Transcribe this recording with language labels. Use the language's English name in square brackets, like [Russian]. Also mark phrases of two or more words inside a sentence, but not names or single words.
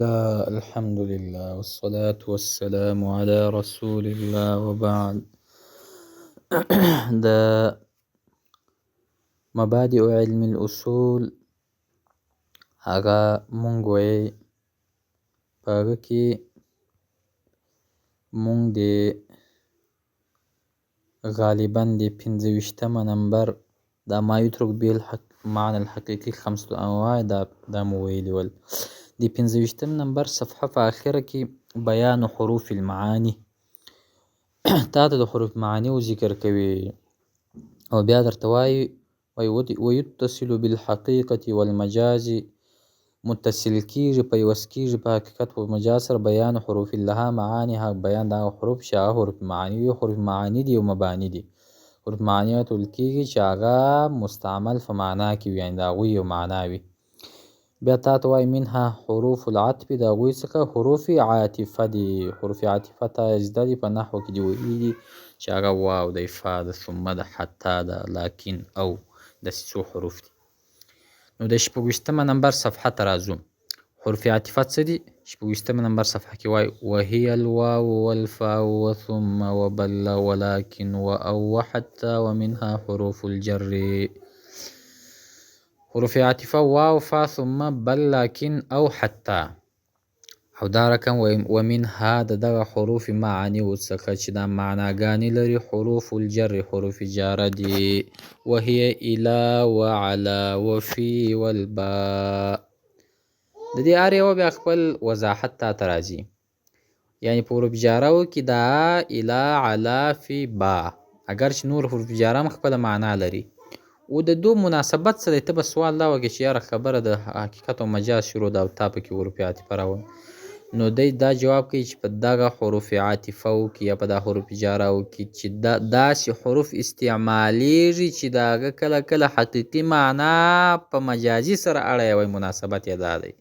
[Arabic] الحمد لله والصلاة والسلام على رسول الله وبعد. [Pashto] د [Arabic] مبادئ علم الاصول [Pashto] هغه مونږ وایي په هغه کې مونږ د غالبا د 25 نمبر دا [Arabic] ما یترک به معنى الحقیقي [Pashto] 5 انواع دا مو ویلي ول. د 25 نمبر صفحه په اخره کې [Arabic] بیان حروف المعانی [Pashto] تا ته د حروف معانی و ذکر کوي او بیا درته وایي [Arabic] ويتصل بالحقیقة والمجاز، [Pashto] متصل کیږي پیوست کیږي په حقیقت و مجاز سره [Arabic] بیان حروف لها معانی، [Pashto] بیان دا حروف چې هغه حروف معانی وي. حروف معانی دي او مبانی دي. حروف معانی ورته ویل کیږي چې هغه مستعمل په معنا کې وي، یعنې د هغوی یو معنا وي. بیا تا ته وایي [Arabic] منها حروف العطف، [Pashto] د هغوی څخه حروف عاطفه دي. حروف عاطفه تا زده دي په نحو کې دي ویلي دي چې هغه واو ده، فا ده، ثم ده، حتی ده، لکن، او داسې څو حروف دي. نو د 26 نمبر صفحه ته راځو. حروف عاطفه څه دي؟ 26 نمبر صفحه کې وایي [Arabic] وهي الواو والفاء وثم وبل ولكن واو وحتى ومنها حروف الجر. [Pashto] حروف عاطفه واو، فا، ثم، بل، لكن او حتى. او دا رقم ومنها د دغه حروف معانی څخه چې دا معناګانې لري [Arabic] حروف الجر، [Pashto] حروف جاره دي. [Arabic] وهي الى وعلى وفي والباء. [Pashto] د دې هر یوه بیا خپل وضاحت تا ته راځي. یعنې په حروف جاره کې دا الى، علی، فی، با، اگر چې نور حروف جاره هم خپله معنا لري او د دو مناسبت څه دی. ته به سوال دا وکړې چې یاره خبره د حقیقت او مجاز شروع ده او تا پکې حروف عاطفه راوړه. نو دی دا جواب کوي چې په دغه حروف عاطفه کې یا په دا حروف جاره کې چې داسې حروف استعمالیږي چې د هغه کله کله حقیقي معنا په مجازي سره اړه وي، مناسبت یې دا دی.